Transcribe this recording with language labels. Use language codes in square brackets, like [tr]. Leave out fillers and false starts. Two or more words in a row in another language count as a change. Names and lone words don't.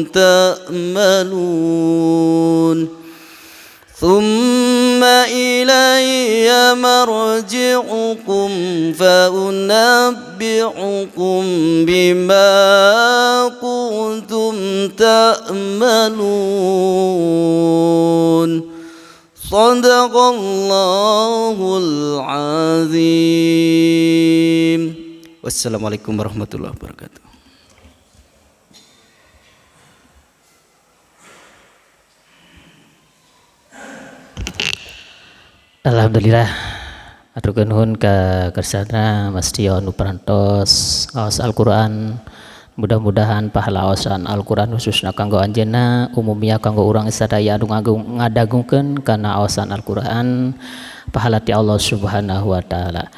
[ar] تعملون ثم إلي مرجعكم فأنبئكم بما كنتم تعملون صدق الله العظيم. والسلام عليكم ورحمة الله وبركاته. [su] Alhamdulillah, aturkeun nuhun ka kersana Mas Tio nu parantos ngaos Al-Qur'an. Mudah-mudahan pahala aosan Al-Qur'an khususna kanggo anjeunna umumnya kanggo urang sadaya anu ngadagungkeun kana aosan Al-Qur'an pahala ti Allah [ar] سبحانه وتعالى.